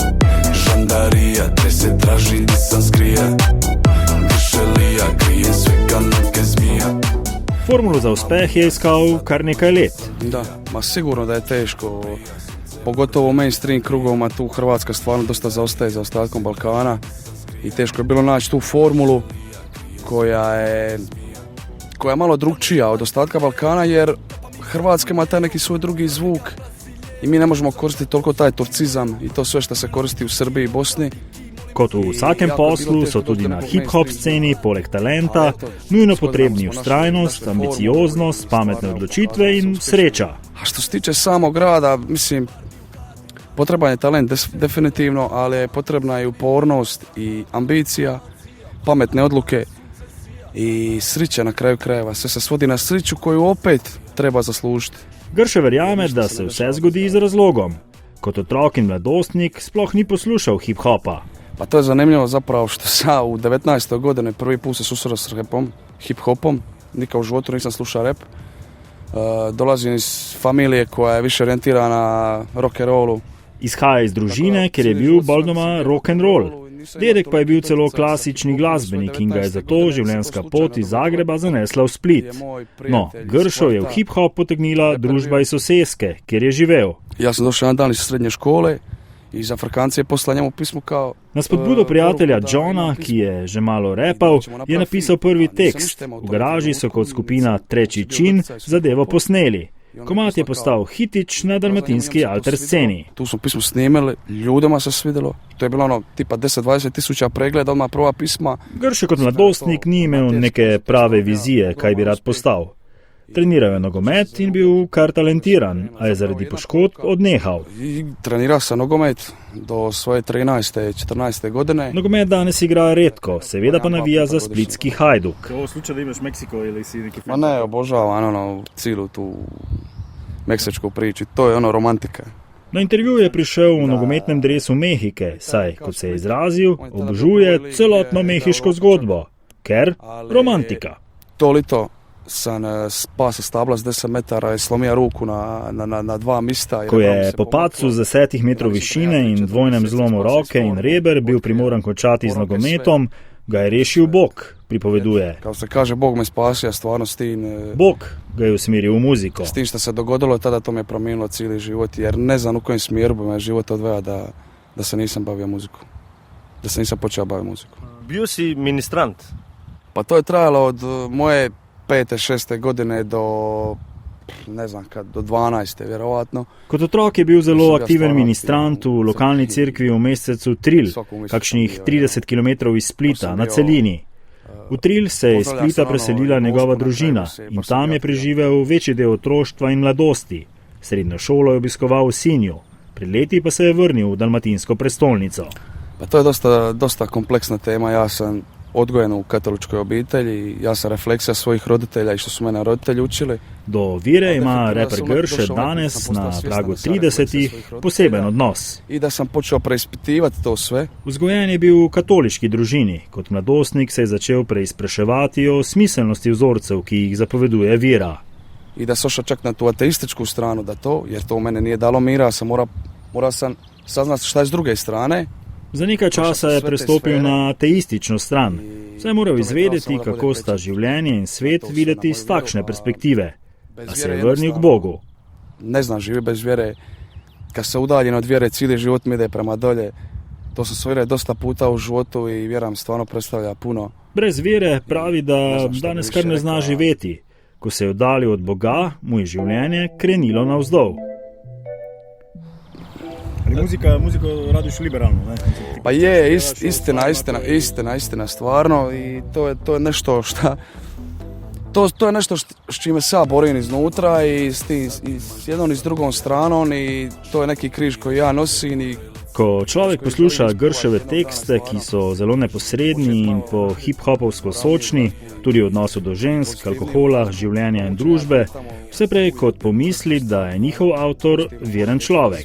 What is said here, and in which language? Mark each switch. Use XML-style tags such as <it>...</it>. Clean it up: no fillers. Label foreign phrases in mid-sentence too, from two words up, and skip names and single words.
<hr>Žandarija, te se traži di sam skrija. Gršelija, krijem sve kanatke zmija.</hr> <sl>Formulu za uspeh je iskal kar nekaj let.</sl> <hr>Da, ma sigurno da je teško. Pogotovo u mainstream krugovima tu Hrvatska stvarno dosta zaostaje za ostatkom Balkana. I teško je bilo naći tu formulu koja je malo drugčija od ostatka Balkana, jer Hrvatska ima taj neki svoj drugi zvuk. I mi ne možemo koristiti toliko taj turcizam i to sve što se koristi u Srbiji i Bosni.</hr> <sl>Kot v vsakem poslu so tudi na hip-hop sceni, poleg talenta, nujno potrebni ustrajnost, ambicioznost, pametne odločitve in sreča.</sl> <hr>A što se tiče samog rada, mislim, potreban je talent definitivno, ali je potrebna i upornost i ambicija, pametne odluke i sreća na kraju krajeva. Sve se svodi na sreću koju opet treba zaslužiti.</hr> <sl>Grše verjame, da se vse zgodi z razlogom. Kot otrok in mladostnik sploh ni poslušal hip-hopa.</sl> <hr>Pa to je zanimljivo zapravo što sam u 19. godine prvi put se susreo s rapom, hip-hopom. Nikad u životu nisam slušao rap. Dolazim iz familije koja je više orijentirana na rock'n'rollu.</hr> <sl>Izhaja iz družine, ker je bil bolj doma rock'n'roll. Dedek pa je bil celo klasični glasbenik in ga je zato življenjska pot iz Zagreba zanesla v Split. No, Gršo je v hip-hop potegnila družba iz soseske, kjer je živel.</sl> <hr>Ja sam došao jedan dan iz srednje škole i iz Afrikancije je poslal njemu pismo kao...</hr> <sl>Na spodbudo prijatelja Johna, ki je že malo repal, je napisal prvi tekst. V garaži so kot skupina Treći čin zadevo posneli. Komad je postal hitić na dalmatinski alter sceni.</sl> <hr>Tu smo pismo snimili, ljudima se svidjelo. To je bilo tipa 10-20 tisuća pregleda, odmah prva pisma.</hr> <sl>Grše kot mladostnik ni imel neke prave vizije, kaj bi rad postal. Treniral je nogomet in bil kar talentiran, a je zaradi poškodb odnehal.</sl> <hr>Trenirao sam nogomet do svoje 13-14 godine.</hr> <sl>Nogomet danes igra redko, seveda pa navija za splitski Hajduk.</sl> <hr>Je ovo slučaj da imaš Meksiko ili si neki... Ma ne, obožavam cijelu tu meksičku priču, to je romantika.</hr> <sl>Na intervju je prišel v nogometnem dresu Mehike, saj, kot se je izrazil, obožuje celotno mehiško zgodbo, ker romantika.</sl> <hr>Tolito sam spas sa stabla s 10 metara i slomio ruku na dva mista.</hr> <sl>Ko je po padcu z 10 metrov višine in dvojnem zlomu roke in reber bil primoran končati z nogometom, ga je rešil Bog, pripoveduje.</sl> <hr>Kao se kaže, Bog me spasio, stvarno s tim... Bog ga je usmjerio u muziku. S tim što se dogodilo, tada to me je promijenilo cijeli život, jer ne znam u kojem smjeru bi me život odveo da se nisam bavio muziku. Da se nisam počeo baviti muziku. Bio si ministrant? Pa to je trajalo od moje 5. 6. godine do, ne znam kad, do 12. vjerovatno.</hr> <sl>Kot otrok je bil zelo aktiven ministrant v lokalni cerkvi v mesecu Tril, kakšnih 30 km iz Splita, na celini. V Tril se je iz Splita preselila njegova družina in tam je preživel večji del otroštva in mladosti. Srednjo šolo je obiskoval v Sinju, pred leti pa se je vrnil v dalmatinsko prestolnico.</sl> <hr>Pa to je dosta kompleksna tema. Ja sam odgojen u katoličkoj obitelji, ja sam refleksija svojih roditelja i što su mene roditelji učili.</hr> <sl>Do vire ima reper Grše danes na pragu 30-ih poseben odnos.</sl> <hr>I da sam počeo preispitivati to sve.</hr> <sl>Vzgojen je bil v katoliški družini. Kot mladostnik se je začel preizpraševati o smiselnosti vzorcev, ki jih zapoveduje vira.</sl> <hr>I da sam ošao čak na tu ateističku stranu, jer to u mene nije dalo mira, morao sam saznati šta je s druge strane.</hr> <sl>Za nekaj časa je prestopil na ateistično stran. Saj je moral izvedeti, kako sta življenje in svet videti iz takšne perspektive. A se je vrnil k Bogu.</sl> <hr>Ne znam živi bez vjere. Kad se udaljen od vjere, cijeli život mi ide prema dolje. To sam svojio dosta puta u životu i vjera mi stvarno predstavlja puno.</hr> <sl>Brez vjere pravi, da danes kar ne zna živeti. Ko se je oddalil od Boga, mu je življenje krenilo navzdol.</sl> <hr>Ali muziko radiš liberalno, ne? Pa je, istina, stvarno. I to je nešto šta... To je nešto s čime se ja borim iznutra i s jednom i s drugom stranom i to je neki križ koji ja nosim i...</hr> <sl>Ko človek posluša Grševe tekste, ki so zelo neposredni in po hip-hopovsko sočni, tudi v odnosu do žensk, alkohola, življenja in družbe, vse prej kot pomisli, da je njihov avtor veren človek.</sl>